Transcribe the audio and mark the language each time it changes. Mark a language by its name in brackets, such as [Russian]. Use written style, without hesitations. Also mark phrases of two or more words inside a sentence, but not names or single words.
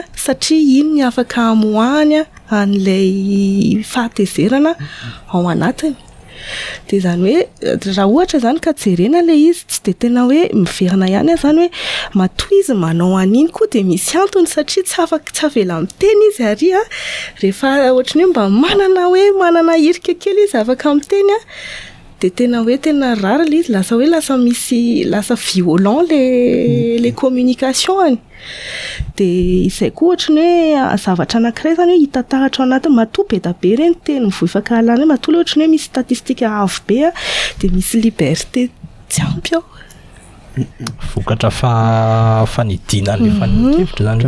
[Malagasy] satria iny ny afaka amoahany an'ilay fahatezerana ao anatiny de zany hoe raha ohatra zany ka jerena le izy tsy de tena hoe miverina ihany zany hoe matoa izy manao an'iny koa de misy antony satria tsy avela miteny izy ary rehefa ohatrany hoe mba manana hirika kely izy afaka miteny de tena hoe tena rara le izy lasa violent [French] les communications [Malagasy] de izay koa ohatrany hoe zavatra anankiray zany hoe hitatahatra anatiny matoa be da be reny teny mivoifakalana matoa le ohatrany hoe misy statistika avo be de misy liberté tsy ampy ao vokatra fanidina le fanehoan-kevitra zany